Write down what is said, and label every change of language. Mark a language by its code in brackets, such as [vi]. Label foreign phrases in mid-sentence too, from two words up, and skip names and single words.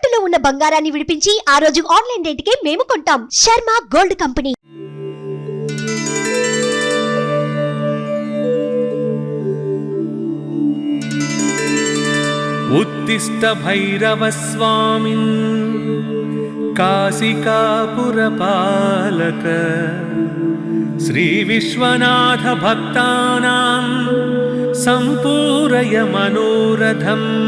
[te] ఉన్న బంగారాన్ని విడిపించి ఆ రోజు ఆన్లైన్ రేటుకే మేము కొంటాం. శర్మ గోల్డ్ కంపెనీ. [sa] उत्तिष्ठ भैरव स्वामिन् काशिकापुरपालक श्री विश्वनाथ भक्तानां सम्पूरय मनोरथम्।